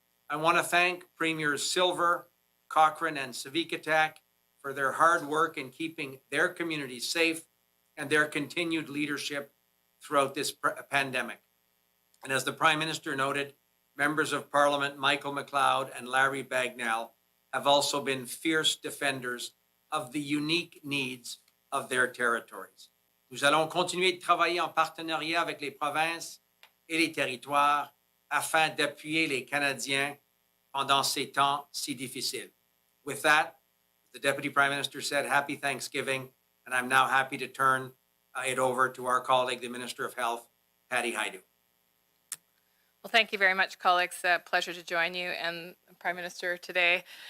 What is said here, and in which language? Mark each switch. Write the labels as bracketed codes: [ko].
[en] I want to thank Premiers Silver, Cochrane, and Savikatak for their hard work in keeping their communities safe and their continued leadership throughout this pandemic. And as the Prime Minister noted, members of Parliament Michael McLeod and Larry Bagnall have also been fierce defenders of the unique needs of their territories. [fr] Nous allons continuer de travailler en partenariat avec les provinces et les territoires afin d'appuyer les Canadiens pendant ces temps si difficiles. [en] With that, the Deputy Prime Minister said, Happy Thanksgiving, and I'm now happy to turn it over to our colleague, the Minister of Health, Patty Hajdu. Well, thank you very much, colleagues. Pleasure to join you and the Prime Minister today.